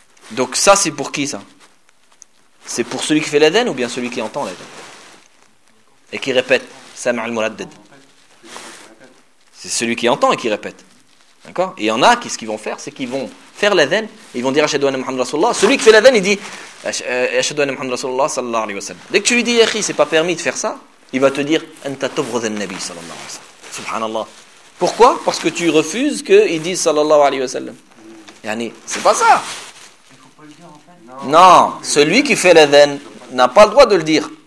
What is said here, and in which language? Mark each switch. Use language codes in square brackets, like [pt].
[fr] Donc ça c'est pour qui ça? C'est pour celui qui fait l'adhan ou bien celui qui entend l'adhan et qui répète [ar] سامع المردد. [fr] C'est celui qui entend et qui répète. D'accord? Et il y en a qui ce qu'ils vont faire c'est qu'ils vont faire l'adhan, ils vont dire [ar] أشهد أن محمد رسول الله. [fr] Celui qui fait l'adhan il dit [ar] أشهد أن محمد رسول الله صلى الله عليه وسلم. [fr] Dès que tu lui dis ياخي c'est pas permis de faire ça, il va te dire [ar] أنت تبغض النبي صلى الله عليه وسلم. [fr] Subhanallah. Pourquoi? Parce que tu refuses qu'il dise sallallahu alayhi wa sallam. Yani, c'est pas ça. Il faut pas le dire en fait. Non, celui qui fait l'adhan n'a pas le droit de le dire.